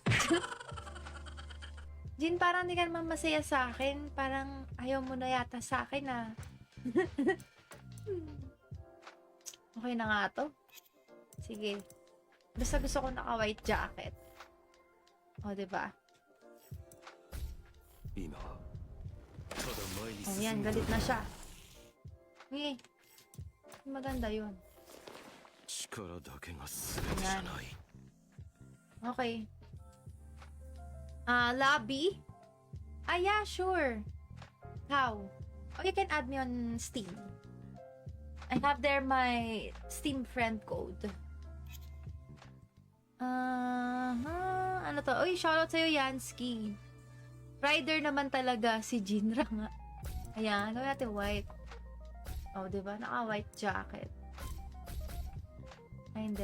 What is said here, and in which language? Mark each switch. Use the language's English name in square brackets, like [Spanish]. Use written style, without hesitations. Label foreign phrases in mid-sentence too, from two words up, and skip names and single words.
[Filipino] Jin, parang di ka naman masaya sa akin. Parang ayaw mo na yata sa akin, ah. Okay na nga to. Sige. Basta gusto ko naka- [English] white jacket. [Filipino] O, diba? [Japanese] 今ただ前に [Filipino] O, [Japanese] 進 [Filipino] yan. [Japanese] む [Filipino] Galit na siya. Eh. Maganda yun. [Japanese] 力だけが全てじゃない [English] Okay. Lobby? Ah, yeah, sure. How? Oh, you can add me on Steam. I have there my Steam friend code. [Filipino] Ano to? Uy, shoutout sa'yo, Yansky. Rider naman talaga si Jinra nga. Ayan, gawin natin white. Oh, diba? Naka- [English] white jacket. [Filipino] Ay, hindi.